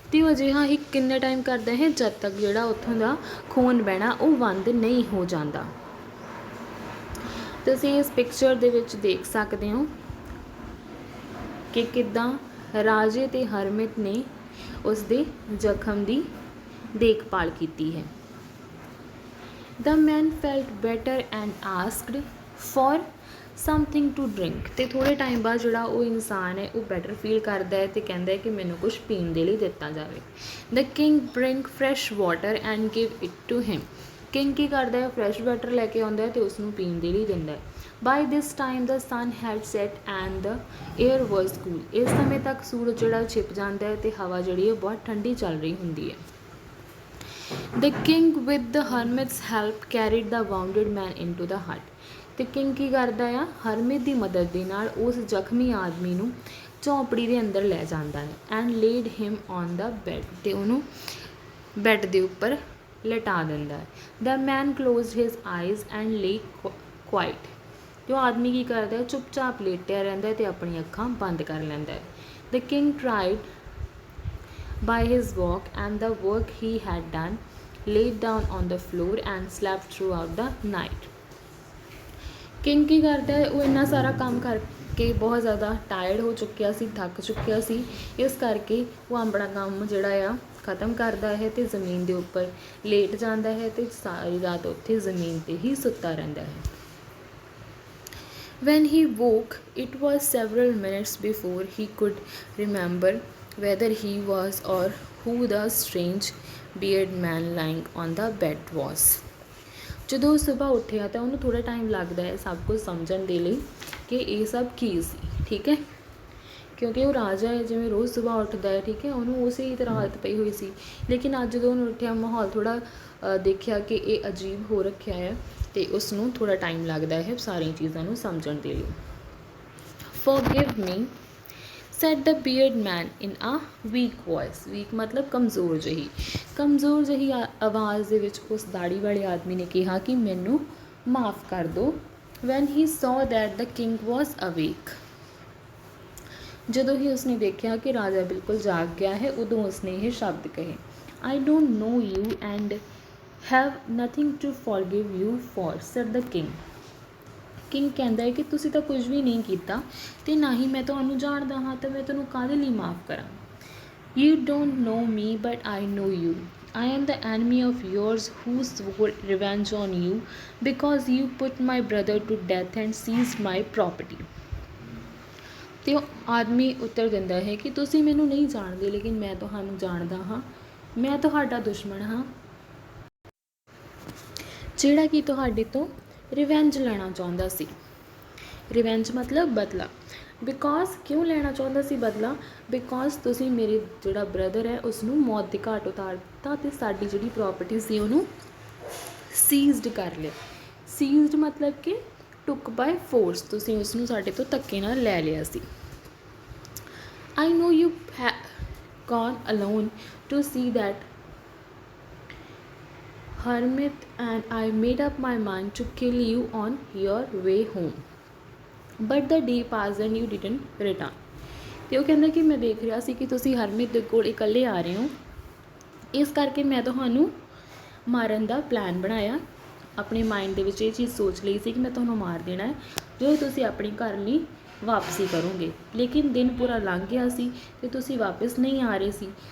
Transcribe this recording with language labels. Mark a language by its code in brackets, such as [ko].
[pa] ਅਤੇ ਉਹ ਅਜਿਹਾ ਹੀ ਕਿੰਨੇ ਟਾਈਮ ਕਰਦਾ ਹੈ? ਜਦ ਤੱਕ ਜਿਹੜਾ ਉੱਥੋਂ ਦਾ ਖੂਨ ਬਹਿਣਾ ਉਹ ਬੰਦ ਨਹੀਂ ਹੋ ਜਾਂਦਾ। ਤੁਸੀਂ ਇਸ ਪਿਕਚਰ ਦੇ ਵਿੱਚ ਦੇਖ ਸਕਦੇ ਹੋ ਕਿ ਕਿੱਦਾਂ ਰਾਜੇ ਅਤੇ ਹਰਮਿਤ ਨੇ ਉਸ ਦੇ ਜ਼ਖਮ ਦੀ ਦੇਖਭਾਲ ਕੀਤੀ ਹੈ। [en] The man felt better and asked for something to drink. [pa] ਅਤੇ ਥੋੜ੍ਹੇ ਟਾਈਮ ਬਾਅਦ ਜਿਹੜਾ ਉਹ ਇਨਸਾਨ ਹੈ ਉਹ ਬੈਟਰ ਫੀਲ ਕਰਦਾ ਹੈ ਅਤੇ ਕਹਿੰਦਾ ਹੈ ਕਿ ਮੈਨੂੰ ਕੁਛ ਪੀਣ ਦੇ ਲਈ ਦਿੱਤਾ ਜਾਵੇ। [en] The king bring fresh water and give it to him. [pa] King ਕੀ ਕਰਦਾ ਹੈ? ਫਰੈਸ਼ ਵਾਟਰ ਲੈ ਕੇ ਆਉਂਦਾ ਹੈ ਅਤੇ ਉਸਨੂੰ ਪੀਣ ਦੇ ਲਈ ਦਿੰਦਾ ਹੈ। [en] By this time the sun had set and the air was cool. [pa] ਇਸ ਸਮੇਂ ਤੱਕ ਸੂਰਜ ਜਿਹੜਾ ਛਿਪ ਜਾਂਦਾ ਹੈ ਅਤੇ ਹਵਾ ਜਿਹੜੀ ਹੈ ਬਹੁਤ ਠੰਡੀ ਚੱਲ ਰਹੀ ਹੁੰਦੀ ਹੈ। [en] The king with the hermit's help carried the wounded man into the hut. [pa] ਅਤੇ ਕਿੰਗ ਕੀ ਕਰਦਾ ਆ? ਹਰਮਿਤ ਦੀ ਮਦਦ ਦੇ ਨਾਲ ਉਸ ਜ਼ਖਮੀ ਆਦਮੀ ਨੂੰ ਝੌਂਪੜੀ ਦੇ ਅੰਦਰ ਲੈ ਜਾਂਦਾ ਹੈ। [en] And laid him on the bed. [pa] ਅਤੇ ਉਹਨੂੰ ਬੈੱਡ ਦੇ ਉੱਪਰ ਲਿਟਾ ਦਿੰਦਾ ਹੈ। [en] The man closed his eyes and lay quiet. [pa] ਅਤੇ ਉਹ ਆਦਮੀ ਕੀ ਕਰਦਾ ਹੈ? ਚੁੱਪਚਾਪ ਲੇਟਿਆ ਰਹਿੰਦਾ ਅਤੇ ਆਪਣੀਆਂ ਅੱਖਾਂ ਬੰਦ ਕਰ ਲੈਂਦਾ ਹੈ। [en] The king tried by his walk and the work he had done, laid down on the floor and slept throughout the night. [pa] King ਕੀ ਕਰਦਾ ਹੈ? ਉਹ ਇੰਨਾ ਸਾਰਾ ਕੰਮ ਕਰਕੇ ਬਹੁਤ ਜ਼ਿਆਦਾ ਟਾਇਰਡ ਹੋ ਚੁੱਕਿਆ ਸੀ, ਥੱਕ ਚੁੱਕਿਆ ਸੀ, ਇਸ ਕਰਕੇ ਉਹ ਆਪਣਾ ਕੰਮ ਜਿਹੜਾ ਆ ਖ਼ਤਮ ਕਰਦਾ ਹੈ ਅਤੇ ਜ਼ਮੀਨ ਦੇ ਉੱਪਰ ਲੇਟ ਜਾਂਦਾ ਹੈ ਅਤੇ ਸਾਰੀ ਰਾਤ ਉੱਥੇ ਜ਼ਮੀਨ 'ਤੇ ਹੀ ਸੁੱਤਾ ਰਹਿੰਦਾ ਹੈ। [en] When he woke, it was several minutes before he could remember whether he was or who the strange bearded man lying on the bed was। [pa] ਜਦੋਂ ਉਹ ਸੁਬਾਹ ਉੱਠਿਆ ਤਾਂ ਉਹਨੂੰ ਥੋੜ੍ਹਾ ਟਾਈਮ ਲੱਗਦਾ ਹੈ ਸਭ ਕੁਝ ਸਮਝਣ ਦੇ ਲਈ ਕਿ ਇਹ ਸਭ ਕੀ ਸੀ, ਠੀਕ ਹੈ, ਕਿਉਂਕਿ ਉਹ ਰਾਜਾ ਹੈ, ਜਿਵੇਂ ਰੋਜ਼ ਸੁਬਾਹ ਉੱਠਦਾ ਹੈ, ਠੀਕ ਹੈ, ਉਹਨੂੰ ਉਸੇ ਤਰ੍ਹਾਂ ਹਾਲਤ ਪਈ ਹੋਈ ਸੀ। ਲੇਕਿਨ ਅੱਜ ਜਦੋਂ ਉਹਨੂੰ ਉੱਠਿਆ ਮਾਹੌਲ ਥੋੜ੍ਹਾ ਦੇਖਿਆ ਕਿ ਇਹ ਅਜੀਬ ਹੋ ਰੱਖਿਆ ਹੈ ਅਤੇ ਉਸਨੂੰ ਥੋੜ੍ਹਾ ਟਾਈਮ ਲੱਗਦਾ ਹੈ ਸਾਰੀਆਂ ਚੀਜ਼ਾਂ ਨੂੰ ਸਮਝਣ ਦੇ ਲਈ। [en] Forgive me said the bearded man in a weak voice. [pa] ਵੀਕ ਮਤਲਬ ਕਮਜ਼ੋਰ ਜਿਹੀ ਆਵਾਜ਼ ਦੇ ਵਿੱਚ ਉਸ ਦਾੜੀ ਵਾਲੇ ਆਦਮੀ ਨੇ ਕਿਹਾ ਕਿ ਮੈਨੂੰ ਮਾफ़ ਕਰ ਦਿਓ। [en] When he saw that the king was awake. [pa] ਜਦੋਂ ਹੀ ਉਸਨੇ ਦੇਖਿਆ ਕਿ ਰਾਜਾ ਬਿਲਕੁਲ ਜਾਗ ਗਿਆ ਹੈ, ਉਦੋਂ ਉਸਨੇ ਇਹ ਸ਼ਬਦ ਕਹੇ, [en] I don't know you and have nothing to forgive you for said the king. [pa] King ਕਹਿੰਦਾ ਹੈ ਕਿ ਤੁਸੀਂ ਤਾਂ ਕੁਝ ਵੀ ਨਹੀਂ ਕੀਤਾ ਅਤੇ ਨਾ ਹੀ ਮੈਂ ਤੁਹਾਨੂੰ ਜਾਣਦਾ ਹਾਂ, ਤਾਂ ਮੈਂ ਤੁਹਾਨੂੰ ਕਾਹਦੇ ਲਈ ਮਾफ़ ਕਰਾਂ। [en] You don't know me but I know you. I am the enemy of yours who swore revenge on you because you put my brother to death and seized my property। [pa] ਅਤੇ ਉਹ ਆਦਮੀ ਉੱਤਰ ਦਿੰਦਾ ਹੈ ਕਿ ਤੁਸੀਂ ਮੈਨੂੰ ਨਹੀਂ ਜਾਣਦੇ, ਲੇਕਿਨ ਮੈਂ ਤੁਹਾਨੂੰ ਜਾਣਦਾ ਹਾਂ। ਮੈਂ ਤੁਹਾਡਾ ਦੁਸ਼ਮਣ ਹਾਂ ਜਿਹੜਾ ਕਿ ਤੁਹਾਡੇ ਤੋਂ ਰਿਵੈਂਜ ਲੈਣਾ ਚਾਹੁੰਦਾ ਸੀ। ਰਿਵੈਂਜ ਮਤਲਬ ਬਦਲਾ। ਬਿਕੋਜ਼ ਕਿਉਂ ਲੈਣਾ ਚਾਹੁੰਦਾ ਸੀ ਬਦਲਾ? ਬਿਕੋਜ਼ ਤੁਸੀਂ ਮੇਰੇ ਜਿਹੜਾ ਬ੍ਰਦਰ ਹੈ ਉਸਨੂੰ ਮੌਤ ਦੇ ਘਾਟ ਉਤਾਰ ਦਿੱਤਾ ਅਤੇ ਸਾਡੀ ਜਿਹੜੀ ਪ੍ਰੋਪਰਟੀ ਸੀ ਉਹਨੂੰ ਸੀਜ਼ਡ ਕਰ ਲਿਆ। ਸੀਜ਼ਡ ਮਤਲਬ ਕਿ [en] took by force, [pa] ਤੁਸੀਂ ਉਸਨੂੰ ਸਾਡੇ ਤੋਂ ਧੱਕੇ ਨਾਲ ਲੈ ਲਿਆ ਸੀ। ਆਈ ਨੋ you gone alone to ਸੀ that hermit and I made up my mind to kill you on your way home but the day passed and you didn't return। ਅਤੇ ਉਹ ਕਹਿੰਦਾ ਕਿ ਮੈਂ ਦੇਖ ਰਿਹਾ ਸੀ ਕਿ ਤੁਸੀਂ ਹਰਮਿਤ ਦੇ ਕੋਲ ਇਕੱਲੇ ਆ ਰਹੇ ਹੋ, ਇਸ ਕਰਕੇ ਮੈਂ ਤੁਹਾਨੂੰ ਮਾਰਨ ਦਾ ਪਲਾਨ ਬਣਾਇਆ। ਆਪਣੇ ਮਾਈਂਡ ਦੇ ਵਿੱਚ ਇਹ ਚੀਜ਼ ਸੋਚ ਲਈ ਸੀ ਕਿ ਮੈਂ ਤੁਹਾਨੂੰ ਮਾਰ ਦੇਣਾ ਹੈ ਜਦੋਂ ਤੁਸੀਂ ਆਪਣੇ ਘਰ ਲਈ ਵਾਪਸੀ ਕਰੋਗੇ। ਲੇਕਿਨ ਦਿਨ ਪੂਰਾ ਲੰਘ ਗਿਆ ਸੀ ਅਤੇ ਤੁਸੀਂ ਵਾਪਸ ਨਹੀਂ ਆ ਰਹੇ ਸੀ।